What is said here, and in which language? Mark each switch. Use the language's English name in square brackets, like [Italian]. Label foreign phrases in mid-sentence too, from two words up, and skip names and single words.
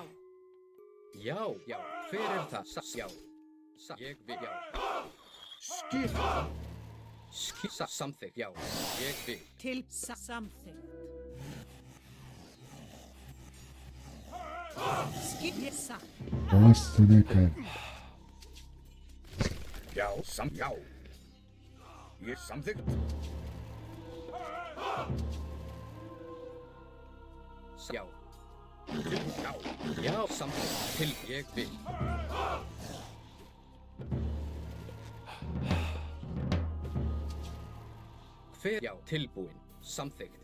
[Icelandic] Já. Hver er það? Já. Ég vil. Já. Skipan. Samþykkt. Já. Ég vil. Til samþykkt. Satt. [Portuguese] Nossa, né, cara? [Icelandic] Já. Yes, samþykkt. Já. Já, samþykkt. Til ég vil. Hver? Já, tilbúin. Samþykkt.